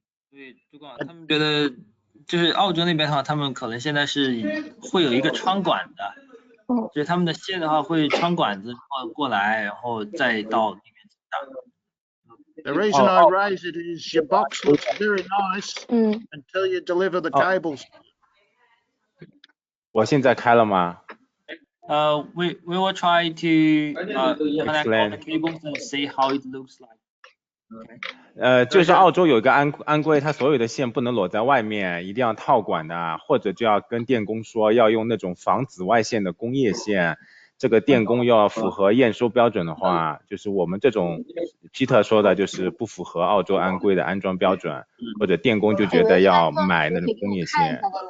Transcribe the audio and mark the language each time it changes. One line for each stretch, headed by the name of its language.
Chinese: 对，主管他们觉得就是澳洲那边的话，他们可能现在是会有一个穿管的，就是他们的线的话会穿管子过来，然后再到那边去打。
English: The reason I raise it is your box looks very nice until you deliver the cables.
Chinese: 我现在开了吗？
English: We will try to connect all the cables and see how it looks like.
Chinese: 就是澳洲有一个安规，它所有的线不能裸在外面，一定要套管的，或者就要跟电工说要用那种防紫外线的工业线。这个电工要符合验收标准的话，就是我们这种 Peter 说的，就是不符合澳洲安规的安装标准，或者电工就觉得要买那种工业线。